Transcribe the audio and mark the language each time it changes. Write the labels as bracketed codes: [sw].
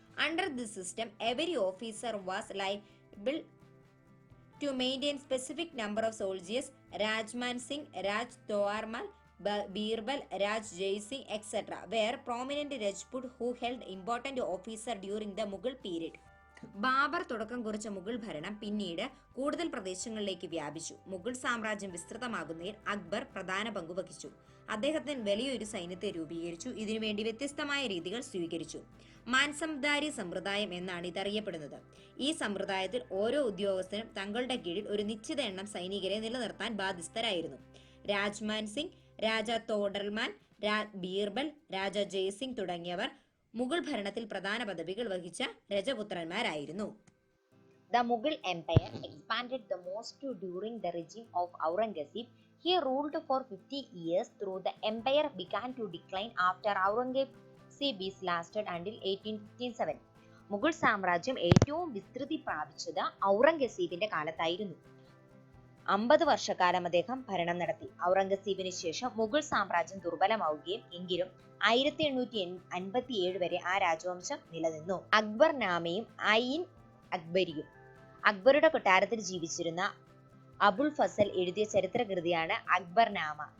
[en] Under this system, every officer was liable to maintain specific number of soldiers. Rajman Singh, Raj Toarmal, Birbal, Raj Jai Singh, etc. were prominent Rajput who held important officer during the Mughal period. [ml] Babur തുടക്കം കുറിച്ച മുഗൾ ഭരണം പിന്നീട് കൂടുതൽ പ്രദേശങ്ങളിലേക്ക് വ്യാപിച്ചു. മുഗൾ സാമ്രാജ്യം വിസ്തൃതമാകുന്നതിൽ അക്ബർ പ്രധാന പങ്കുവഹിച്ചു. അദ്ദേഹത്തിന് വലിയൊരു സൈന്യത്തെ രൂപീകരിച്ചു. ഇതിനുവേണ്ടി വ്യത്യസ്തമായ രീതികൾ സ്വീകരിച്ചു. മാൻസംദാരി സമ്പ്രദായം എന്നാണ് ഇതറിയപ്പെടുന്നത്. ഈ സമ്പ്രദായത്തിൽ ഓരോ ഉദ്യോഗസ്ഥനും തങ്ങളുടെ കീഴിൽ ഒരു നിശ്ചിത എണ്ണം സൈനികരെ നിലനിർത്താൻ ബാധ്യസ്ഥരായിരുന്നു. രാജ്മാൻ സിംഗ്, രാജ തോഡർമാൻ, ബീർബൽ, രാജ ജയ്സിംഗ് തുടങ്ങിയവർ മുഗൾ ഭരണത്തിൽ പ്രധാന പദവികൾ വഹിച്ച രജപുത്രന്മാരായിരുന്നു. [en] The Mughal Empire expanded the most during the regime of Aurangzeb. He ruled for 50 years through the empire began to decline after Aurangzeb's lasted until 1857. [ml] Mughal സാമ്രാജ്യം ഏറ്റവും വിസ്തൃതി പ്രാപിച്ചത് ഔറംഗസീബിന്റെ കാലത്തായിരുന്നു. 50 വർഷക്കാലം അദ്ദേഹം ഭരണം നടത്തി. ഔറംഗസീബിന് ശേഷം മുഗൾ സാമ്രാജ്യം ദുർബലമാവുകയും എങ്കിലും 1857 വരെ ആ രാജവംശം നിലനിന്നു. അക്ബർ നാമയും ഐൻ അക്ബരിയും. അക്ബറുടെ കൊട്ടാരത്തിൽ ജീവിച്ചിരുന്ന അബുൽ ഫസൽ എഴുതിയ ചരിത്രകൃതിയാണ് അക്ബർ നാമ.